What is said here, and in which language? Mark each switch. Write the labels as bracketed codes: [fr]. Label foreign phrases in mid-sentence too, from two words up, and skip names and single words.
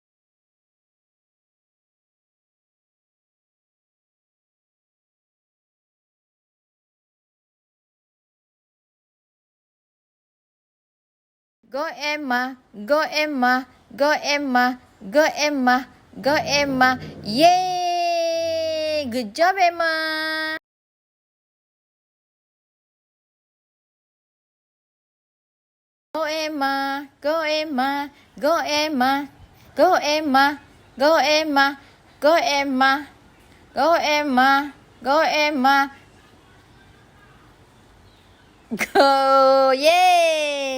[en] Go Emma, go Emma, go Emma, go Emma, go Emma, yay! Good job, Emma! Go Emma, go Emma, go Emma, go Emma, go Emma, go Emma, go Emma, go Emma, go, yay!